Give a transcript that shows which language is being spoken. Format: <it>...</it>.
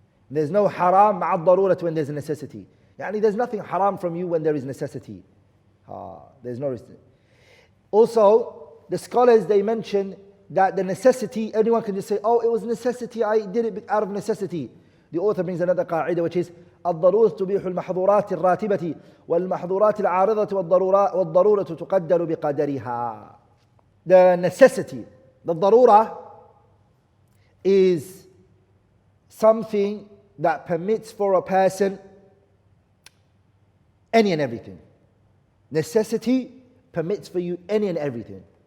<en>There's no haram</en> <ar>مع الضرورة</ar> <en>when there's a necessity. يعني there's nothing haram from you when there is necessity. There's no reason. Also, the scholars, they mention that the necessity, anyone can just say, oh, it was necessity, I did it out of necessity. The author brings another</en> <ar>قاعدة,</ar> <en>which is</en> <ar>الضرورة تبيح المحظورات الراتبة والمحظورات العارضة والضرورة تقدر بقدرها.</ar> <en>The necessity, the ضرورة, is something that permits for a person any and everything. Necessity permits for you any and everything.</en>